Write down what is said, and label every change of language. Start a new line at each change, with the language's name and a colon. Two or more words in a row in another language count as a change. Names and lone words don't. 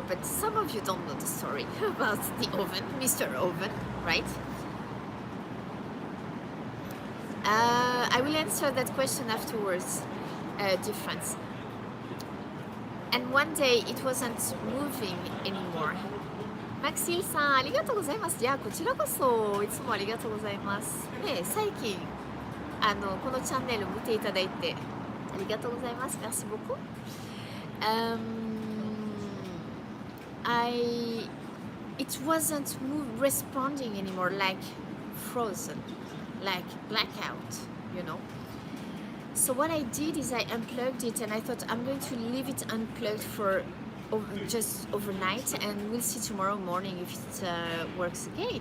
English: But some of you don't know the story about the oven, Mr. Oven, right? I will answer that question afterwards, difference. And one day it wasn't moving anymore.
Japanese: マクシルさん、ありがとうございます。いや、こちらこそいつもありがとうございます。ね、最近このチャンネル見ていただいてありがとうございます。
French: Merci beaucoup.
English: It wasn't responding anymore, like frozen, like blackout, you know. So what I did is I unplugged it, and I thought I'm going to leave it unplugged for just overnight, and we'll see tomorrow morning if it works again.